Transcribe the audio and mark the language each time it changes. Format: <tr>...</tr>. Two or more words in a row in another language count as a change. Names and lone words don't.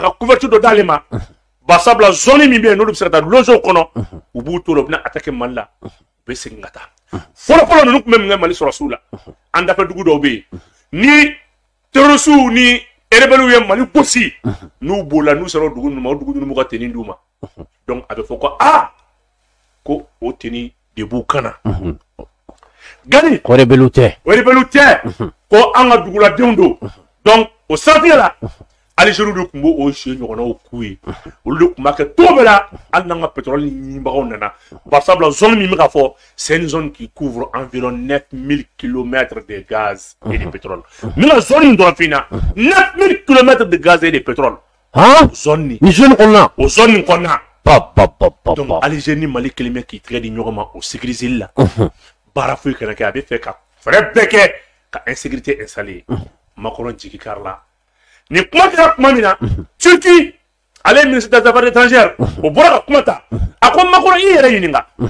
<bm>ka couverture dɔ d'ale ma basabula zone min bɛ yen n'olu bɛ se ka taa loger o kɔnɔ u b'u to la u bɛna attaquer Mali la u bɛ segin ka taa fɔlɔfɔlɔ ninnu tun bɛ mun kɛ Mali sɔrɔsiw la an dafɛ dugu dɔw bɛ yen ni terroristes ni rebelles ye Mali gosi n'u bolila n'u sera o dugu ninnu ma o dugu ninnu b'u ka tenue d'u ma donc a bɛ fɔ ko ko o tenue de b'u kan na Gani o rebelles tɛ ko an ka duguladenw don donc o siratigɛ la Algérie de tun b'o jouer ɲɔgɔnnaw k'u ye olu de tun b'a kɛ cogo bɛɛ la hali n'an ka pétrole ɲinibagaw nana barisabula zone min bɛ ka fɔ</bm> <fr>c'est une zone qui couvre environ 9000 km de gaz et de pétrole</fr> <bm>min ka zone in dɔrɔn f'i na</bm> <fr>9000 km de gaz et de pétrole</fr> <bm>zone ni zone kɔnɔna o zone nin kɔnɔna donc Algérie ni Mali kelen bɛ k'i tɛgɛ di ɲɔgɔn ma o sécuriser la baara foyi kana kɛ a bɛ fɛ ka fɛɛrɛ bɛɛ kɛ ka insécurité installer Macron jigi kari la ni kuma kɛra kuma min na Turquie ale</bm> <fr>ministre des affaires étrangères</fr> <bm>o bɔra ka kuma ta a ko Macron i yɛrɛ ɲininka</bm>